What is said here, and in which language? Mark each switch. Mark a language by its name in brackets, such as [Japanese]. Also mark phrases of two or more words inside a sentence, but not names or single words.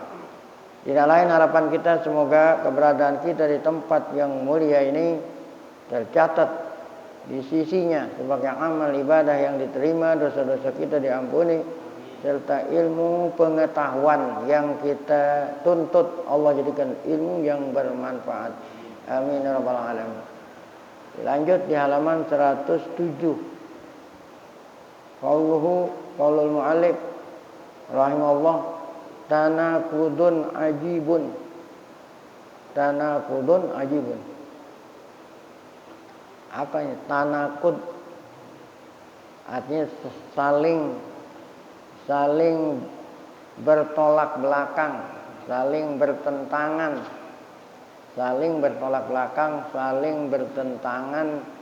[Indonesian] Tidak lain harapan kita, semoga keberadaan kita di tempat yang mulia ini tercatat di sisinya sebagai amal ibadah yang diterima, dosa-dosa kita diampuni, serta ilmu pengetahuan yang kita tuntut Allah jadikan ilmu yang bermanfaat. [Arabic] آمين يا رب العالمين. [Indonesian] Lanjut di halaman 107. [Arabic] قول المؤلف رحمه الله, تناقض عجيب. تناقض عجيب. [Indonesian] Apa ini? Tanakud artinya saling bertolak belakang, saling bertentangan, saling bertolak belakang, saling bertentangan.